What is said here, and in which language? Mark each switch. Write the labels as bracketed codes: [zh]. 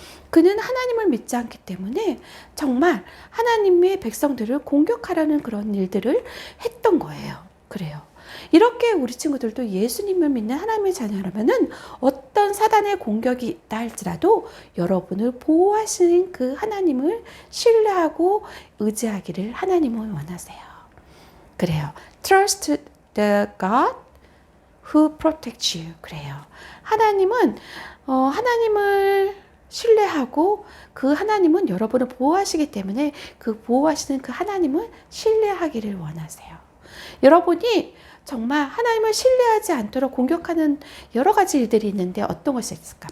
[ko] 그는 하나님을 믿지 않기 때문에 정말 하나님의 백성들을 공격하라는 그런 일들을 했던 거예요. 그래요. 이렇게 우리 친구들도 예수님을 믿는 하나님의 자녀라면은 어떤 사단의 공격이 있다 할지라도 여러분을 보호하시는 그 하나님을 신뢰하고 의지하기를 하나님은 원하세요. 그래요. [en] Trust the God who protects you. [ko] 그래요. 하나님은 하나님을 신뢰하고 그 하나님은 여러분을 보호하시기 때문에 그 보호하시는 그 하나님을 신뢰하기를 원하세요. 여러분이 정말 하나님을 신뢰하지 않도록 공격하는 여러 가지 일들이 있는데 어떤 것이 있을까?